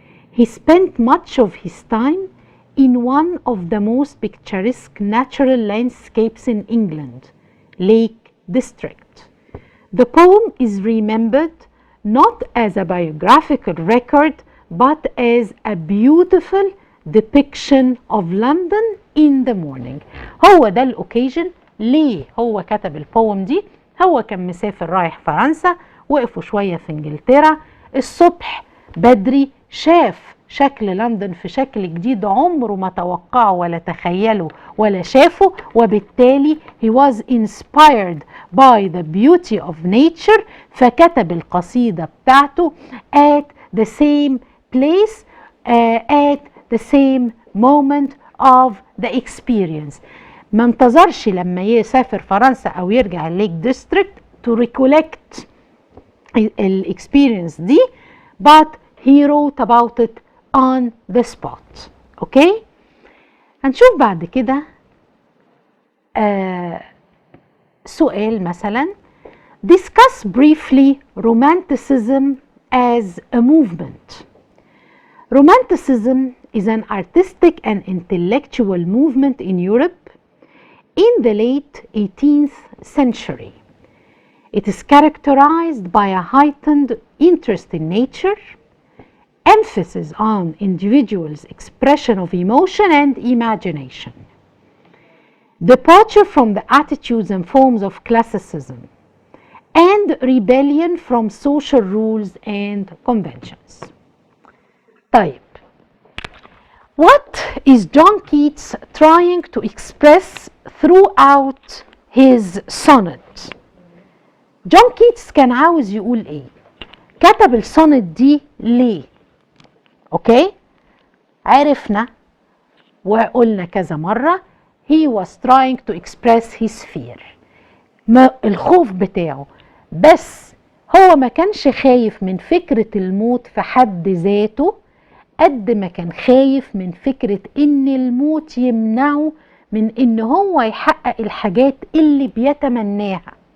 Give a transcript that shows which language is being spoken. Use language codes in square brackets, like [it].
[en] He spent much of his time in one of the most picturesque natural landscapes in England, Lake District. The poem is remembered not as a biographical record, but as a beautiful depiction of London in the morning. [ar] هو ده الأوكيجن ليه هو كتب البوم دي. هو كان مسافر رايح فرنسا، وقفوا شوية في انجلترا، الصبح بدري شاف شكل لندن في شكل جديد عمره ما توقعه ولا تخيله ولا شافه، وبالتالي [en] he was inspired by the beauty of nature، [ar] فكتب القصيدة بتاعته [en] at the same place at the same moment of the experience. [ar] ما انتظرش لما يسافر فرنسا او يرجع الليك ديستريكت [en] to recollect [ar] الاكسبيرينس دي، [en] but he wrote about it on the spot. [ar] اوكي، هنشوف بعد كده سؤال مثلا [en] discuss briefly romanticism as a movement. Romanticism is an artistic and intellectual movement in Europe in the late 18th century. It is characterized by a heightened interest in nature, emphasis on individuals' expression of emotion and imagination, departure from the attitudes and forms of classicism, and rebellion from social rules and conventions. طيب، what is John Keats trying to express throughout his sonnet? [ar] جون كيتس كان عاوز يقول ايه؟ كتب السونت دي ليه؟ اوكي، عرفنا وقلنا كذا مرة [en] he was trying to express his fear، [ar] الخوف بتاعه، بس هو ما كانش خايف من فكرة الموت في حد ذاته قد ما كان خايف من فكرة ان الموت يمنعه من ان هو يحقق الحاجات اللي بيتمناها.